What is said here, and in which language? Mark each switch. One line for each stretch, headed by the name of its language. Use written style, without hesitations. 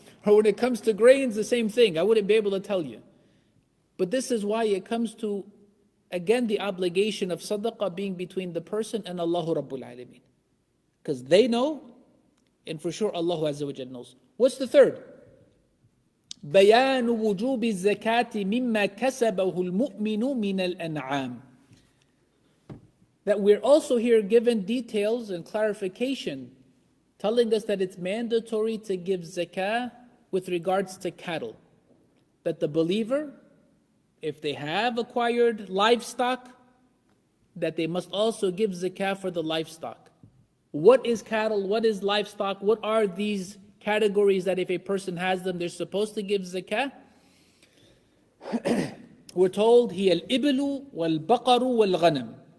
English: Or when it comes to grains, the same thing. I wouldn't be able to tell you. But this is why it comes to, again, the obligation of sadaqah being between the person and Allah Rabbul Alameen. Because they know, And for sure Allah Azza wa Jal knows. What's the third?
Arabic: بيان وجوب الزكاة مما كسبه المؤمن من الأنعام.
English: That we're also here given details and clarification telling us that it's mandatory to give zakah with regards to cattle. That the believer, if they have acquired livestock, that they must also give zakah for the livestock. What is cattle? What is livestock? What are these categories that if a person has them, they're supposed to give zakah? We're told,
Arabic: هي الإبل والبقر والغنم.